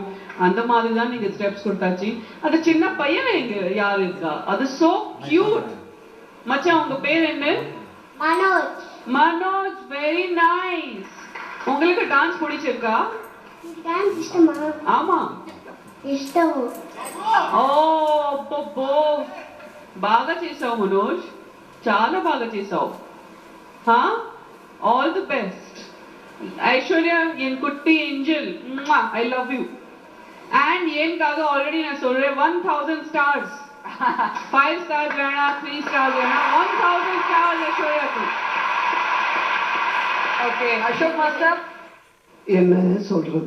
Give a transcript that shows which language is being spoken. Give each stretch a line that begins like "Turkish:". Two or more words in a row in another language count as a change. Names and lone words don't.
Tamil: அந்த மாதிரி தான் நீங்க ஸ்டெப்ஸ் கொடுத்தாச்சு. அது சின்ன பையன் எங்க யார் இருக்கா? அது
English: so cute.
Tamil: மச்சான் உங்க பேர் என்ன? மனோஜ். மனோஜ்,
English: very nice.
Tamil: உங்களுக்கு டான்ஸ் பிடிச்சிருக்கா? டான்ஸ் இஷ்டமா? ஆமா
Telugu: ఇష్టం. ఓ అబ్బో బాగా చేసావు మనోజ్, చాలా బాగా చేసావు.
English: All the best. ఐశ్వర్య
Tamil: என் குட்டி ஏஞ்சல்,
English: I love you.
Tamil: அண்ட் ஏன்காக ஆல்ரெடி நான் சொல்றேன் 1000 ஸ்டார்ஸ். 5 ஸ்டார்ஸ் வேணா, 3 ஸ்டார்ஸ் வேணா, 1000 ஸ்டார்ஸ் ஐஸ்வர்யாக்கு. ஓகே அசோக் மாஸ்டர் என்ன சொல்றது,